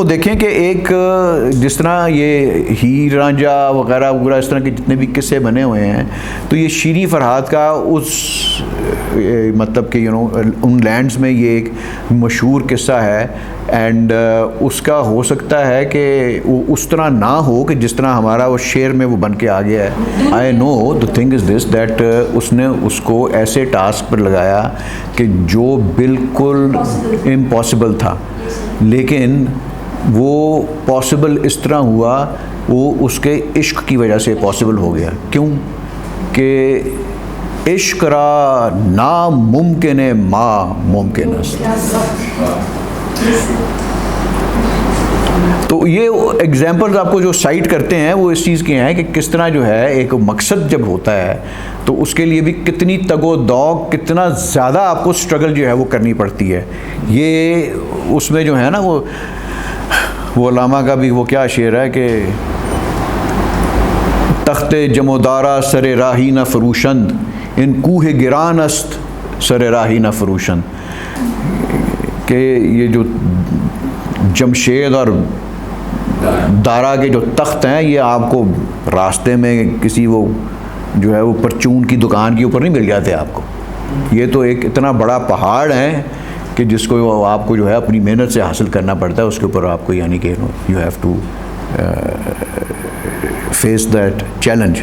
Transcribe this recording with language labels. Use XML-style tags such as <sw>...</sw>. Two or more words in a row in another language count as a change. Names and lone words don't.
<ur>دیکھیں کہ ایک جس طرح یہ ہیر رانجھا وغیرہ وغیرہ اس طرح کے جتنے بھی قصے بنے ہوئے ہیں تو یہ شیریں فرحاد کا اس مطلب کہ</ur> <en>in lands</en> <ur>میں یہ ایک مشہور قصہ ہے اینڈ اس کا ہو سکتا ہے کہ وہ اس طرح نہ ہو کہ جس طرح ہمارا وہ شعر میں وہ بن کے آ گیا ہے.</ur> <en>I know the thing is this that</en> <ur>اس نے اس کو ایسے ٹاسک پر لگایا کہ جو بالکل امپاسبل تھا لیکن وہ پاسبل اس طرح ہوا وہ اس کے عشق کی وجہ سے پاسبل ہو گیا. کیوں کہ</ur> <fa>عشق را ناممکن ما ممکن است.</fa> <ur>تو یہ ایگزامپلز آپ کو جو سائٹ کرتے ہیں وہ اس چیز کے ہیں کہ کس طرح جو ہے ایک مقصد جب ہوتا ہے تو اس کے لیے بھی کتنی تگ و دو کتنا زیادہ آپ کو سٹرگل جو ہے وہ کرنی پڑتی ہے. یہ اس میں جو ہے نا وہ علامہ کا بھی وہ کیا شعر ہے کہ</ur> <fa>تخت جمودارا سر راہی نہ فروشند ان کوہ گران است سر راہی نہ فروشند</fa> <ur>کہ یہ جو جمشید اور دارا کے جو تخت ہیں یہ آپ کو راستے میں کسی وہ جو ہے وہ پرچون کی دکان کے اوپر نہیں مل جاتے آپ کو. یہ تو ایک اتنا بڑا پہاڑ ہے کہ جس کو آپ کو جو ہے اپنی محنت سے حاصل کرنا پڑتا ہے اس کے اوپر آپ کو یعنی کہ</ur> <en>you have to face that challenge.</en>